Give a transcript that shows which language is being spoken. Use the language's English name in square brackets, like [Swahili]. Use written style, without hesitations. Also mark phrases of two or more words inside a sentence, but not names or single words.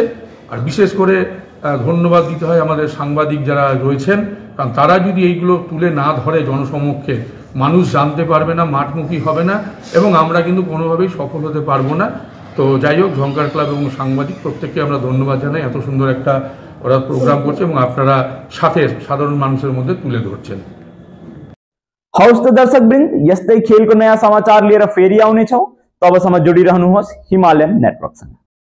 [Bangla] আর বিশেষ করে ধন্যবাদ দিতে হয় আমাদের সাংবাদিক যারা রয়েছেন, কারণ তারা যদি এইগুলো তুলে না ধরে জনসমক্ষে, মানুষ জানতে পারবে না, মাঠমুখী হবে না এবং আমরা কিন্তু কোনোভাবেই সফল হতে পারবো না। তো যাই হোক, ঝঙ্কার ক্লাব এবং সাংবাদিক প্রত্যেককে আমরা ধন্যবাদ জানাই। এত সুন্দর একটা ওরা প্রোগ্রাম করছে এবং আপনারা সাথে সাধারণ মানুষের মধ্যে তুলে ধরছেন। [Nepali] हौस् त दर्शकवृन्द, यस्तै खेलको नयाँ समाचार लिएर फेरि आउनेछौँ। तबसम्म जोडिरहनुहोस् हिमालयन नेटवर्कसँग।